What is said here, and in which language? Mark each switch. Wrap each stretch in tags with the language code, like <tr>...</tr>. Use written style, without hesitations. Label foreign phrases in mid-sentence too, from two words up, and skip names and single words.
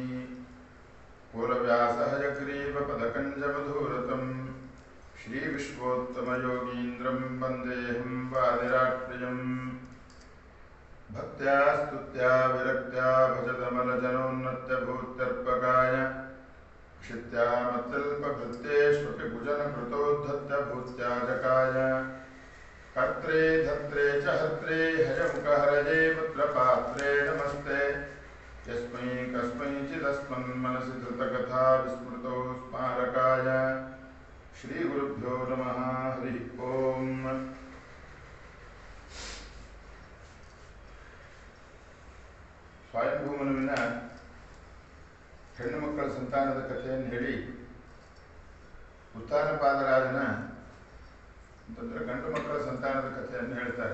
<sa>कूलव्यासहयग्रीव पदकञ्जमधूरतं श्री विश्वोत्तमयोगीन्द्रं वन्देऽहं वादिराट्प्रियं भक्त्या स्तुत्या विरक्त्या भजतमलजनोन्नत्य भूत्यर्पकाय क्षित्या मत्तल्पभृत्येष्वपि भुजनकृतोद्धत्य भूत्याजकाय कर्त्रे धर्त्रे च हर्त्रे हयमुखहरये पुत्रपात्रे नमस्ते यस्मै कस्मैचिदस्मन्मनसि धृतकथा विस्मृतो स्मारकाय श्रीगुरुभ्यो नमः हरि ओम्</sa> <kn>ಸ್ವಯಂಭೂಮನುವಿನ ಹೆಣ್ಣು ಮಕ್ಕಳ ಸಂತಾನದ ಕಥೆಯನ್ನು ಹೇಳಿ ಉತ್ಥಾನಪಾದರಾಜನ ಅಂತಂದರೆ ಗಂಡು ಮಕ್ಕಳ ಸಂತಾನದ ಕಥೆಯನ್ನು ಹೇಳ್ತಾರೆ.</kn>